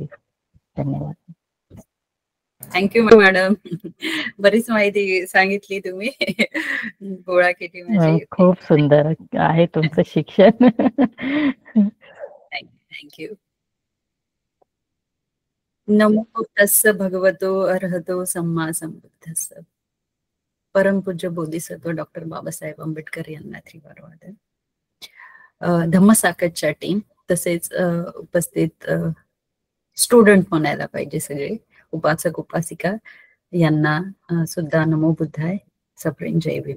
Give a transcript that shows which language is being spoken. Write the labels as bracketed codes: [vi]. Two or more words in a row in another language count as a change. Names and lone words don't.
[mr] धन्यवाद. [en] Thank you madam. [mr] बरीच माहिती सांगितली तुम्ही, गोळा केली म्हणजे. खूप सुंदर आहे तुमचं शिक्षण. थँक्यू. [pi] नमो तस्स भगवतो अर्हतो सम्मा संबुद्धस्स. [mr] परमपूज्य बोधिसत्व डॉक्टर बाबासाहेब आंबेडकर यांना त्रिवारवादन. धम्मसाकतच्या टीम तसेच उपस्थित स्टुडंट म्हणायला पाहिजे सगळे उपासक उपासिका यांना सुद्धा [pi] नमो बुद्धाय, [mr] सप्रेम जय भीम.